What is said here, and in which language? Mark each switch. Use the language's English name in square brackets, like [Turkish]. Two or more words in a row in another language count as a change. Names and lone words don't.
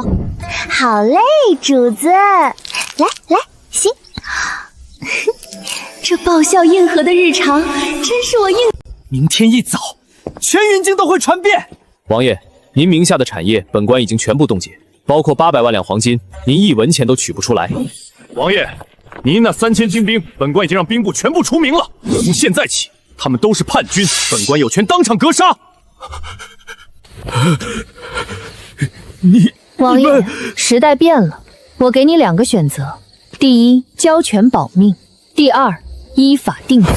[Chinese] 好嘞，主子，來，行。這爆笑硬核的日常，真是我硬。明天一早，全雲京都會傳遍。王爺，您名下的產業，本官已經全部凍結，包括800萬兩黃金，您1文錢都取不出來。王爺，您那3000精兵，本官已经让兵部全部除名了。从现在起，他们都是叛军，本官有权当场格杀。王爷，时代变了，我给你2个选择：第一，交权保命；第二，依法定罪。